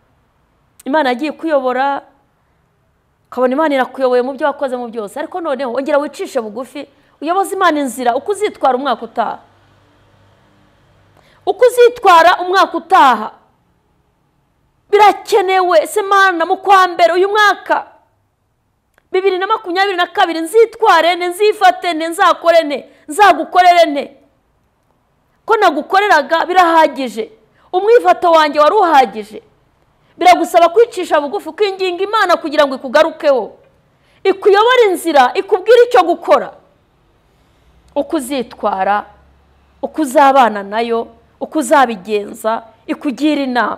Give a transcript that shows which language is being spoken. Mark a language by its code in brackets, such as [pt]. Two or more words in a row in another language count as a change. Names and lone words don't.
[rw] Imana yagiye kuyobora, ukabona Imana irakuyoboye mu byo wakoze mu byose, ariko noneho ongera wicishe bugufi uyoboze Imana inzira uko uzitwara umwaka utaha. Uko uzitwara umwaka utaha birakenewe. Se Mana, mu kwa mbere uyu mwaka 2022 nzitware ne, nzifate ne, nzakore ne, nzagukorere ne. Ko nagukoreraga birahagije, umwifato wanjye wari uhagije. Biragusaba kwicisha bugufi, kwinginga Imana kugira ngo ikugarukeho, ikuyobora inzira, ikubwira icyo gukora, ukuzitwara, ukuzabana nayo, ukuzabigenza, ikugira inama.